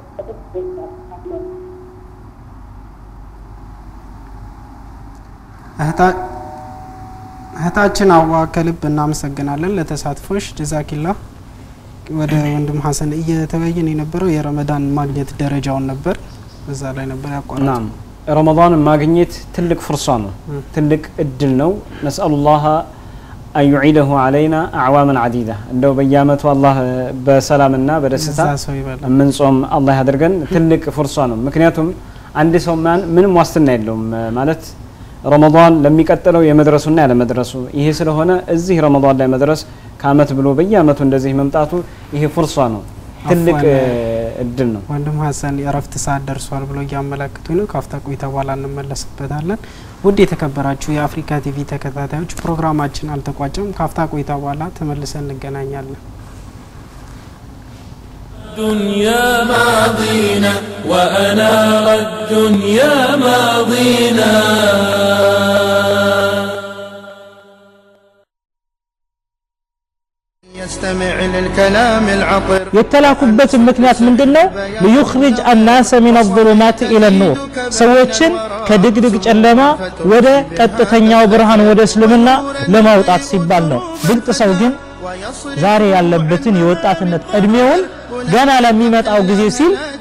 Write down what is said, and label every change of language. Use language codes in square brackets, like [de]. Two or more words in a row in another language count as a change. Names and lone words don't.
[am] እህታችን አዋ ከልብ እናመሰግናለን ለተሳትፎሽ ጀዛኪላ ወደ ወንድም ሐሰን እየተወያየን የነበረው የረመዳን ማግኘት ደረጃውን ነበር በዛ ላይ ነበር ያቋረጠው ረመዳን ማግኘት ትልቅ ፍርሷ ነው ትልቅ እድል ነው [ar] نسأل الله أن يعيده علينا أعواما عديدة [am] እንደው በየአመቱ አላህ በሰላምና በደስታ ምን ጾም አላህ ያድርገን ትልቅ ፍርሷ ነው ምክንያቱም አንድ ሰው ምንም ዋስትና የለውም ማለት ረመዳን ለሚቀጥለው የመድረሱና ያለመድረሱ ይሄ ስለሆነ እዚህ ረመዳን ላይ መድረስ ከአመት ብሎ በየአመቱ እንደዚህ መምጣቱ ይሄ ፍርሷ ነው ትልቅ እድል ነው ወንድም ሐሰን የረፍት ሰዓት ደርሷል ብሎ ያመለክቱኝ ነው ካፍታ ቆይታ በኋላ እንመለስበታለን ውድ የተከበራችሁ የአፍሪካ ቲቪ ተከታታዮች ፕሮግራማችን አልተቋጨም ካፍታ ቆይታ በኋላ ተመልሰን እንገናኛለን [ar] الدنيا ماضينا وأنار الدنيا ماضينا يستمع للكلام العطر [am] የተላኩበት ምክንያት ምንድነው [ar] ليخرج الناس من الظلمات الى النور [am] ሰዎችን ከድግድግ ጨለማ ወደ ቀጥተኛው ብርሃን ወደ እስልምና ለማውጣት ሲባል ነው ብልጥ ሰው ግን ዛሬ ያለበትን የወጣትነት እድሜውን ገና ለሚመጣው ጊዜ ሲል